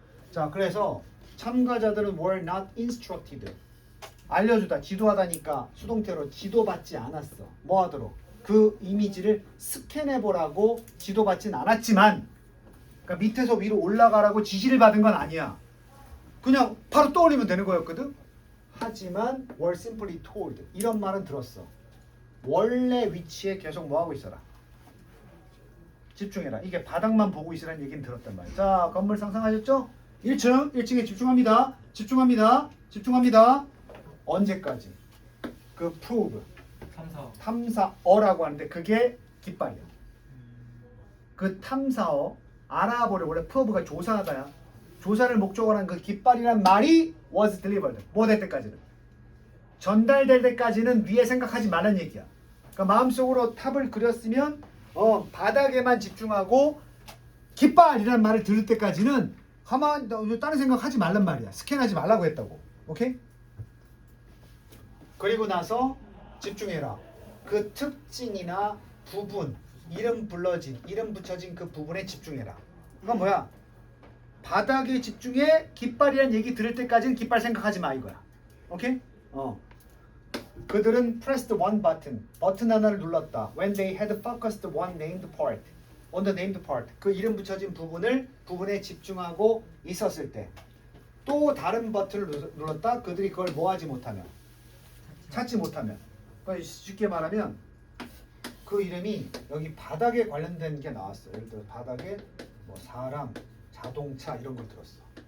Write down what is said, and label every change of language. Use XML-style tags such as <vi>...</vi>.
<ko>자, 그래서 참가자들은</ko> <en>were not instructed.</en> <ko>알려주다, 지도하다니까 수동태로 지도받지 않았어. 뭐 하도록? 그 이미지를 스캔해보라고 지도받진 않았지만, 그러니까 밑에서 위로 올라가라고 지시를 받은 건 아니야. 그냥 바로 떠올리면 되는 거였거든. 하지만</ko> <en>were simply told.</en> <ko>이런 말은 들었어. 원래 위치에 계속 뭐 하고 있어라. 집중해라. 이게 바닥만 보고 있으라는 얘기는 들었단 말이야. 자, 건물 상상하셨죠? 1층에 집중합니다. 집중합니다. 언제까지? 그 prove, 탐사어라고 하는데 그게 깃발이야. 그 탐사어, 알아보려. 원래 prove가 조사하다야. 조사를 목적으로 한 그 깃발이란 말이</ko> <en>was delivered.</en> <ko>뭐 될 때까지는? 전달될 때까지는 위에 생각하지 말라는 얘기야. 그러니까 마음속으로 탑을 그렸으면 바닥에만 집중하고 깃발이라는 말을 들을 때까지는 가만 다른 생각하지 말란 말이야. 스캔하지 말라고 했다고. 오케이? 그리고 나서 집중해라. 그 특징이나 부분, 이름 붙여진 그 부분에 집중해라. 이건 뭐야? 바닥에 집중해. 깃발이란 얘기 들을 때까지는 깃발 생각하지 마 이거야. 오케이? 그들은</ko> <en>pressed one button.</en> <ko>버튼 하나를 눌렀다.</ko> <en>When they had focused one named part. On the named part.</en> <ko>그 이름 붙여진 부분에 집중하고 있었을 때. 또 다른 버튼을 눌렀다. 그들이 그걸 뭐 하지 못하면. 찾지 못하면. 그러니까 쉽게 말하면 그 이름이 여기 바닥에 관련된 게 나왔어. 예를 들어 바닥에 뭐 사람, 자동차 이런 걸 들었어.</ko>